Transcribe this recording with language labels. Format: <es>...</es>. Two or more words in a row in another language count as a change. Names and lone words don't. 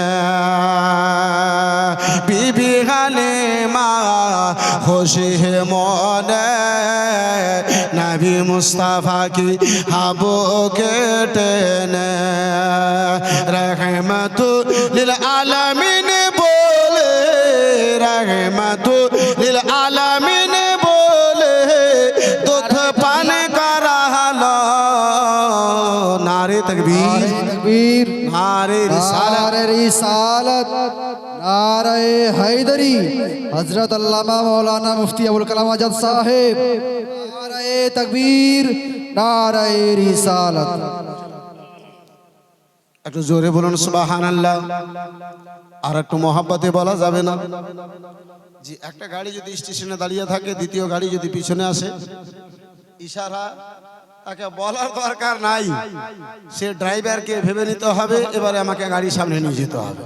<bn>বিবি হালিমা খুশি মনে নবী মুস্তাফা কি হাবুকে টেনে,</bn> <ar>رحمة للعالمين</ar> <bn>বলে,</bn> <ar>رحمة للعالمين</ar> <bn>বলে দুধ পান করা হলো।</bn> <ur>نعرہ تکبیر, तकबीर, نعرہ رسالت, نعرہ رسالت، نعرہ حیدری، حضرت علامہ مولانا مفتی ابوالکلام آزاد صاحب, نعرہ تکبیر، نعرہ رسالت.</ur> <bn>একটু জোরে বলুন সুবহানাল্লাহ। আর একটু মহব্বতে বলা যাবে না? জি, একটা গাড়ি যদি স্টেশনে দাঁড়িয়ে থাকে, দ্বিতীয় গাড়ি যদি পিছনে আসে, ইশারা তাকে বলার দরকার নাই, সে ড্রাইভারকে ভেবে নিতে হবে এবারে আমাকে গাড়ির সামনে নিয়ে যেতে হবে।</bn>